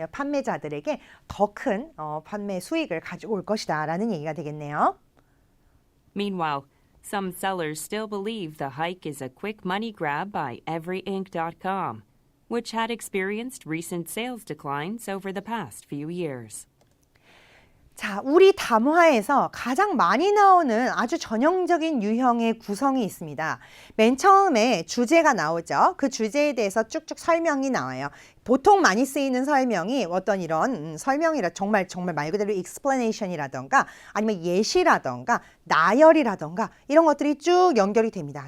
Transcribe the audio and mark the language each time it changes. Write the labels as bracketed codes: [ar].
[ko] 판매자들에게 더 큰 판매 수익을 가져올 것이다 라는 얘기가 되겠네요. [en] Meanwhile, some sellers still believe the hike is a quick money grab by everyinc.com, which had experienced recent sales declines over the past few years. [ko] 자, 우리 담화에서 가장 많이 나오는 아주 전형적인 유형의 구성이 있습니다. 맨 처음에 주제가 나오죠. 그 주제에 대해서 쭉쭉 설명이 나와요. 보통 많이 쓰이는 설명이 어떤 이런 설명이라 정말 말 그대로 explanation이라던가 아니면 예시라던가 나열이라던가 이런 것들이 쭉 연결이 됩니다.